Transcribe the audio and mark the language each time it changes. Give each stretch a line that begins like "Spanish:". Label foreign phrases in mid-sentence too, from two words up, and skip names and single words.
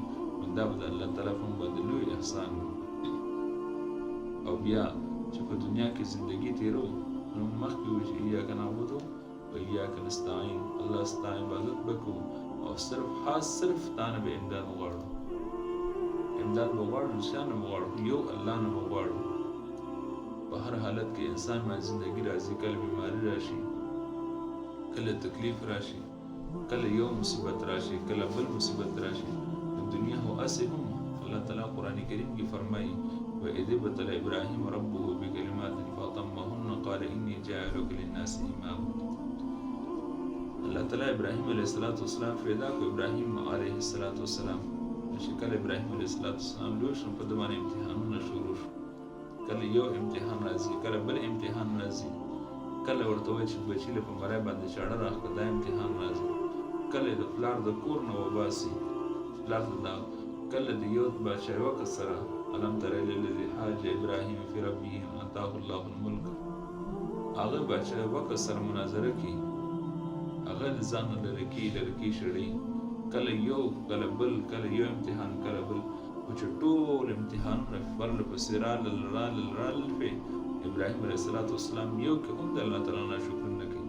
Pashto: نو دا به د الله تعالی په موږ باندې لوی احسان وي. او بیا چې په دنیا کې زندګي تېرو نو مخکې وي چې
Arabic: ایاک نعبدو و ایاک نستعین،
Pashto: الله ستا عبادت به کوو او صرف تا نه به امداد وغواړو، امداد به وغواړو، چا نه به وغواړو، یو الله نه به وغواړو. په هر حالت کې انسان باندې زندګي راځي، کله بیماري راشي، کله تکلیف راشي، کله یو مصیبت راشي، کله بل مصیبت راشي. د دنیا هو اسې هم الله تعالی قرآن کریم کې فرمایي
Arabic: وَإِذِ ابْتَلَى إِبْرَاهِيمَ رَبُّهُ بِكَلِمَاتٍ فَأَتَمَّهُنَّ قَالَ إِنِّي جَاعِلُكَ لِلنَّاسِ إِمَامًا.
Pashto: تعالی ابراهیم علیه السلام پیدا کړ. ابراهیم علیه السلام چې کله ابراهیم علیه السلام لوی شو په د باندې امتحانونه شروع شو. کله یو امتحان راځي، کله بل امتحان راځي، کله ورته وایي چې بچي له په مرۍ باندې چاړه راکړه، دا امتحان راځي. کله د پلار د کور نه وباسي، پلار ته دا کله د یو بادشاهي وکړ سره
Arabic: الم تر الی الذی حاج ابراهیم فی ربه ان آتاه الله الملک،
Pashto: هغه بادشاهي وکړ سره مناظره کوي، هغه د ځان نه لرې کي شړي، کله یو کله بل، کله یو امتحان کله بل، خو چې ټول امتحانونه پرله پسې رالل پې ابراهیم علیه السلام یو کې هم د الله تعالی نه شکر نه کوي.